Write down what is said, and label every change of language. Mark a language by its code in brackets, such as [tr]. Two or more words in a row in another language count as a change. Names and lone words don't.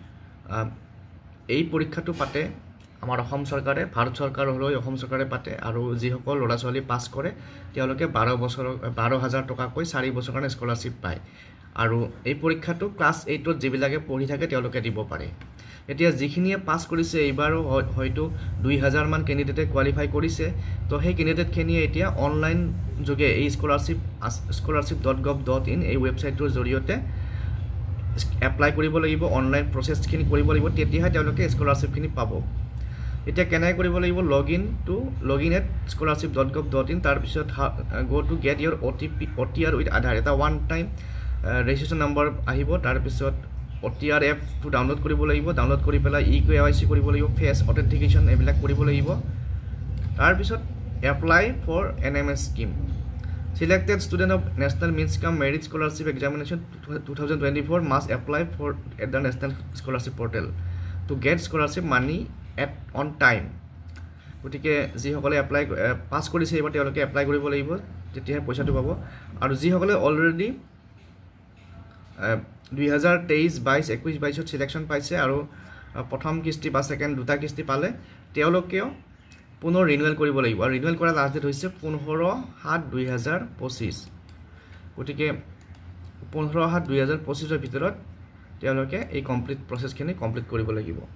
[as] এই পৰীক্ষাটো পাতে আমাৰ অসম চৰকাৰে ভাৰত চৰকাৰ হলৈ অসম চৰকাৰে পাতে আৰু যিসকল লৰা ছোৱালী পাস কৰে তেওঁলোকে 12000 টকাকৈ 4 বছৰ কাৰণে স্কলারশিপ পায় আৰু এই পৰীক্ষাটো ক্লাস 8 ত যিবিলাকে পঢ়ি থাকে তেওঁলোকে দিব পাৰে এতিয়া যিখিনিয়ে পাস কৰিছে এইবাৰো হয়তো 2000 মান ক্যান্ডিডেটে কোৱালিফাই কৰিছে তো সেই ক্যান্ডিডেট খিনিয়ে এতিয়া অনলাইন যোগে এই scholarship.gov.in এই ওয়েবসাইটৰ জৰিয়তে এপ্লাই কৰিব লাগিব [en] online process [as] খিনি কৰিব লাগিব তেতিয়াহে তেওঁলোকে স্কলারশিপ খিনি পাব এতিয়া কেনেকৈ কৰিব লাগিব [en] login at scholarship.gov.in [as] তাৰ পিছত [en] go to get your OTR with Aadhaar [as] এটা [en] one time registration number [as] আহিব তাৰ পিছত [en] OTR app to download [as] কৰিব লাগিব ডাউনলোড কৰি পেলাই [en] eKYC [as] কৰিব লাগিব [en] face authentication [as] এবিলাক কৰিব লাগিব তাৰ পিছত [en] apply for NMS scheme selected student of national means come merit scholarship examination 2024 must apply for at the national scholarship portal to get scholarship money at on time [as] গতিকে যি সকলে এপ্লাই পাস কৰিছে এবাৰ তেওঁলোকে এপ্লাই কৰিব লাগিব তেতিয়া পইচাটো পাব আৰু যি সকলে অলৰেডি 2023 22 21 22 সিলেকশন পাইছে আৰু প্ৰথম কিস্তি বা সেকেন্ড দুটা কিস্তি পালে তেওঁলোকেও পুনৰ ৰিনিউৱেল কৰিব লাগিব আৰু ৰিনিউৱেল কৰা [en] last date [as] হৈছে 15/7/2025 গতিকে 15/7/2025 ৰ ভিতৰত তেওঁলোকে এই কমপ্লিট প্ৰসেসখিনি কমপ্লিট কৰিব লাগিব